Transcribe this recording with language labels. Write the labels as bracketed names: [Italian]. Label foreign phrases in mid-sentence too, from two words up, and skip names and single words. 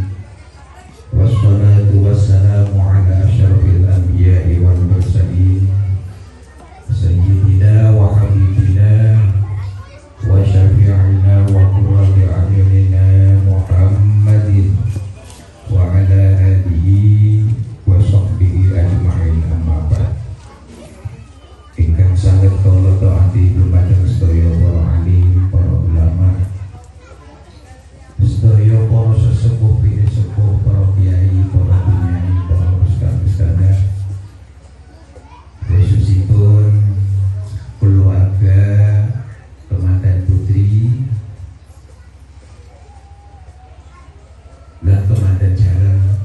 [Arabic] والصلاة والسلام على أشرف الأنبياء والمرسلين سيدنا وحبيبنا وشفيعنا وقرة أعيننا محمد وعلى آله وصحبه أجمعين، أما بعد. [Javanese] Ingkang sanget kula taati dumateng sedaya para alim, para ulama, sedaya para sesepuh, sepuh, para kiai, para bunyai, para ustaz-ustazah, khususipun keluarga temanten putri dan temanten jalan.